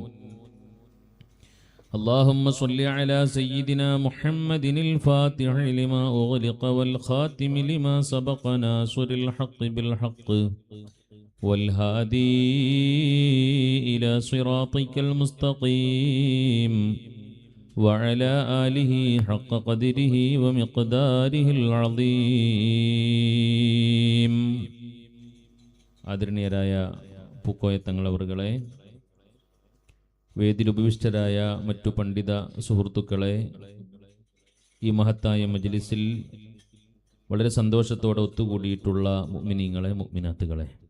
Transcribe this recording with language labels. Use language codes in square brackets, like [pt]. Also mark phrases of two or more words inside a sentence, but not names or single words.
[ar] اللهم صل على سيدنا محمد الفاتح لما أغلق والخاتم لما سبق ناصر الحق بالحق والهادي إلى صراطك المستقيم وعلى آله حق قدره ومقداره العظيم. [ml] ആദരണീയരായ പൂക്കോയ തങ്ങളവറുകളെ, വേദിയിൽ ഉപവിഷ്ടരായ മറ്റു പണ്ഡിത സുഹൃത്തുക്കളെ, ഈ മഹത്തായ മജ്ലിസിൽ വളരെ സന്തോഷത്തോടെ ഒത്തുകൂടിയിട്ടുള്ള മുഅ്മിനീങ്ങളെ, മുഅ്മിനാത്തുകളെ,